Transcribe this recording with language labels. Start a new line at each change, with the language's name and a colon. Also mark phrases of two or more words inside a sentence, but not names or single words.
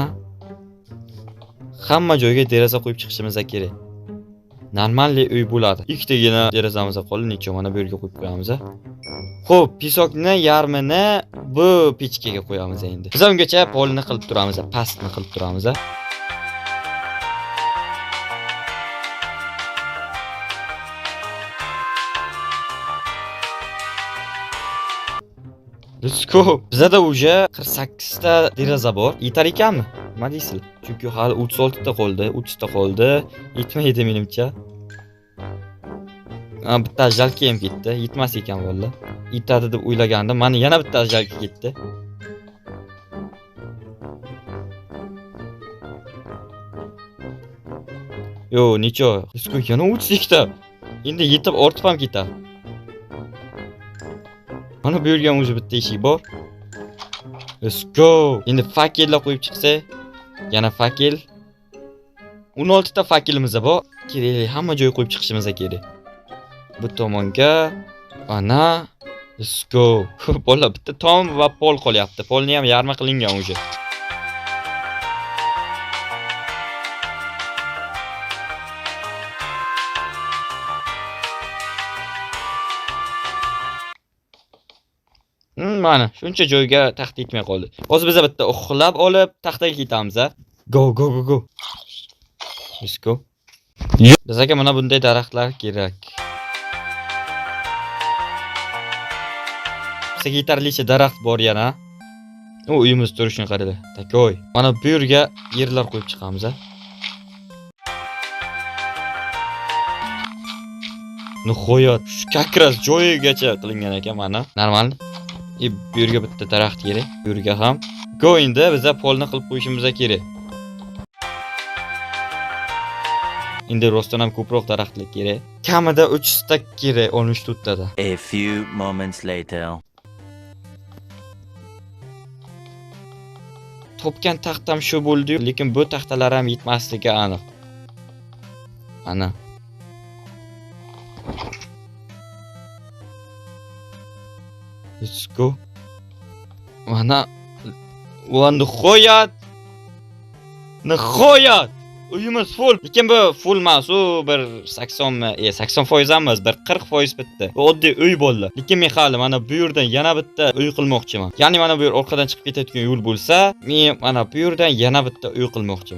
Uzbek: Hamma joyga deraza qo'yib chiqishimiz kerak. Normalniy uy bo'ladi. Ikkitagina derazamiz qoldi, necha mana bu yerga qo'yib qo'yamiz. Xo'p, pesokni yarmini bu pechkaga qo'yamiz endi. Biz ungacha polni qilib turamiz, pastni qilib turamiz.
English: Let's go.
Uzbek: Bizda o'sha 48 ta deraza bor. Yetar ekanmi? Nima deysizlar? Chunki hali 36 ta qoldi, 30 ta qoldi. Yetmaydi menimcha. Bitta jalka ham ketdi. Yetmas ekan vallahi. Yetadi deb o'ylagandim. Mana yana bitta jalka ketdi. Yo, necha?
English: Let's go.
Uzbek: Yana 32 ta. Endi yetib ortib ham ketadi. Mana bu yerga o'zi bitta eshik bor.
English: Let's go.
Uzbek: Endi fakellar qo'yib chiqsa, yana fakel. 16 ta fakelimiz bor. Kerak, hamma joyga qo'yib chiqishimiz kerak. Bu tomonga ana.
English: Let's go.
Uzbek: Bolalar bitta tom va pol qolyapti. Polni ham yarmi qilingan o'zi. Mana shuncha joyga taxta yetmay qoldi. Hozir biz bitta uxlab olib taxtaga ketamiz.
English: Go. Let's go.
Uzbek: Bizga mana bunday daraxtlar kerak. Bizga yetarlicha daraxt bor yana. U uyimiz turishini qaranglar. Takoy. Mana bu yerga yerlar qo'yib chiqamiz. Nihoyat,
Russian: как раз
Uzbek: joyigacha qilingan ekan mana. Normal. Bu yerga bitta daraxt kerak. Bu yerga ham. Go endi biza polni qilib qo'yishimiz kerak. Endi rostdan ham ko'proq daraxtlar kerak. Kamida 300 ta kerak 13 tada.
English: A few moments later.
Uzbek: Topgan taxtam shu bo'ldi, lekin bu taxtalar ham yetmasligi aniq. Ana.
English: Let's go.
Uzbek: Mana nihoyat uyimiz full. Lekin bu full emas, u bir 80 80% emas, bir 40% bitdi. Bu oddiy uy bo'ldi. Lekin men hali mana bu yerdan yana bitta uy qilmoqchiman. Ya'ni mana bu yer orqadan chiqib ketayotgan yo'l bo'lsa, men mana bu yerdan yana bitta uy qilmoqchiman.